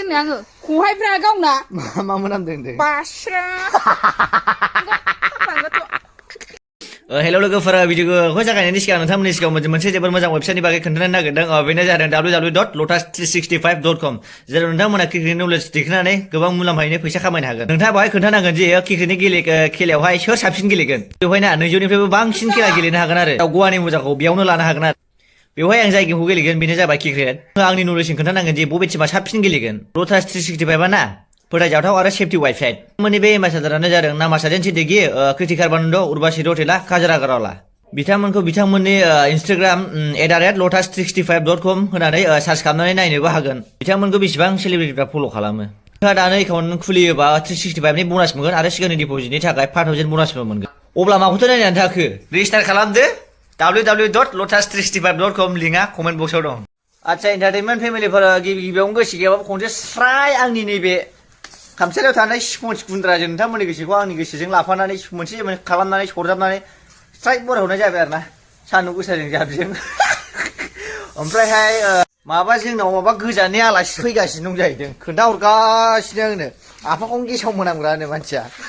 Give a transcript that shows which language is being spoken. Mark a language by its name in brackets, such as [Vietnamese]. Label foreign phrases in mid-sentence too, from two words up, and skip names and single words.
[Bodo] दोंनो आङो खहायफ्रा गावना मा मोनामदों दे बास्रा हेल' लोगोफोरा भिडिअखौ जागायनायनि सिगां नोंथांमोननि सिगाङाव मोनसे जोबोद मोजां वेबसाइटनि बागै खोन्थानो नागिरदों बेनो जादों www.lotus365.com जेराव नोंथांमोना क्रिकेटनि नलेज दिखोनानै गोबां मुलाम्फायैनो फैसा खामायनो हागोन नोंथाङा बेवहाय खोन्थानांगोन जे क्रिकेटनि खेलायावहाय सोर साबसिन गेलेगोन बेवहायना 200निफ्रायबो बांसिन खेला गेलेनो हागोन आरो गवानि मोजांखौ बेयावनो लानो हागोन आरो बेवहाय आं जाय गेमखौ गेलेगोन बेनो जाबाय क्रिकेट आंनि नलेजजों खोन्थानांगोन जे बबे टिमा साबसिन गेलेगोन लटास 365 ना फोथायजाथाव आरो [English] safety website [Bodo] मोननि बे एम्बासादारानो जादों नामासादेन सिद्दिकी कृतिकारबानन्द उर्वशी रौतेला काजरागारावला बिथांमोनखौ बिथांमोननि इन्स्टाग्राम @lotus365.com होनानै सार्च खालामनानै नायनोबो हागोन बिथांमोनखौ बेसेबां सेलिब्रिटिफ्रा फल' खालामो नोंथाङा दानो एकाउन्ट खुलियोबा 365 नि बनास मोनगोन आरो सिगांनि डिप'जिटनि थाखाय 5000 बनासबो मोनगोन अब्ला माखौथो नायनानै थाखो रेजिस्टार खालामदो www.lotus365.com लिंकआ [English] comment box [Bodo] दं आच्छा [English] entertainment family [Bodo] गिबियावनो गोसो गैयाबाबो खनसे स्राय आंनि नैबे खामसालियाव थानाय स्पन्ज गुन्द्राजों नोंथांमोननि गोसोखौ आंनि गोसोजों लाफानानै मोनसे खालामनानै सरजाबनानै स्राय बरायहरनाय जाबाय आरो ना सान्दुं गोसाजों जाबजों ओमफ्रायहाय जोंनाव माबा गोजाननि आलासि फैगासिनो दं जाहैदों खोन्थाहरगासिनो आंनो आफाखौनो गेसाव मोनामग्रानो मानसिया